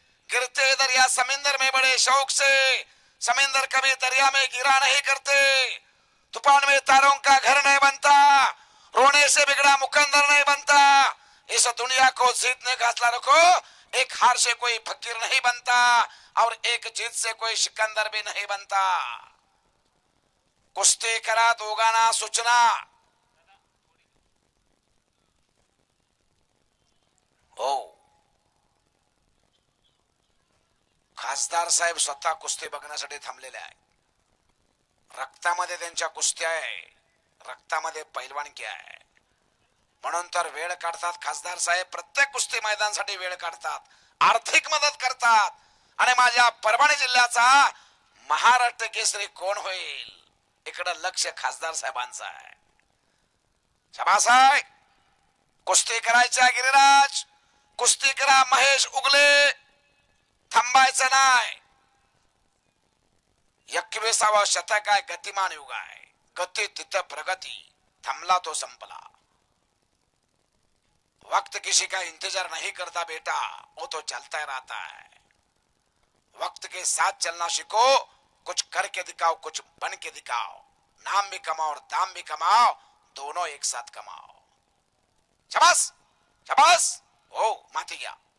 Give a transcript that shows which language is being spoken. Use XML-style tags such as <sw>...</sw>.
<hi>गिरते दरिया समुद्र में बड़े शौक से. समुद्र कभी दरिया में गिरा नहीं करते. तूफान में तारों का घर नहीं बनता. रोने से बिगड़ा मुकंदर नहीं बनता. इस दुनिया को जीतने का हौसला रखो. एक हार से कोई फकीर नहीं बनता और एक जीत से कोई सिकंदर भी नहीं बनता.</hi> <mr>कुस्ती करा दोघांना सूचना. हो, खासदार साहेब स्वतः कुस्ती बघण्यासाठी थांबलेले आहे. रक्तामध्ये त्यांच्या कुस्ती आहे, रक्तामध्ये पैलवानकी आहे. म्हणून तर वेळ काढतात खासदार साहेब. प्रत्येक कुस्ती मैदानासाठी वेळ काढतात, आर्थिक मदत करतात. आणि माझ्या परभणी जिल्ह्याचा महाराष्ट्र केसरी कोण होईल इकडे लक्ष खासदार साहेबांचं आहे. शाबास आहे. कुस्ती करायच्या गिरिराज. कुस्ती करा महेश उगले. थांबायचं नाही. 21वा शतक आहे, गतिमान युग आहे. गती तिथं प्रगती. थांबला तो संपला.</mr> <hi>वक्त किसी का इंतजार नहीं करता बेटा, वो तो चलता ही रहता है. वक्त के साथ चलना सीखो. कुछ करके दिखाओ, कुछ बन के दिखाओ. नाम भी कमाओ और दाम भी कमाओ. दोनों एक साथ कमाओ. शाबास शाबास.</hi> <mr>हो, माती घ्या.</mr>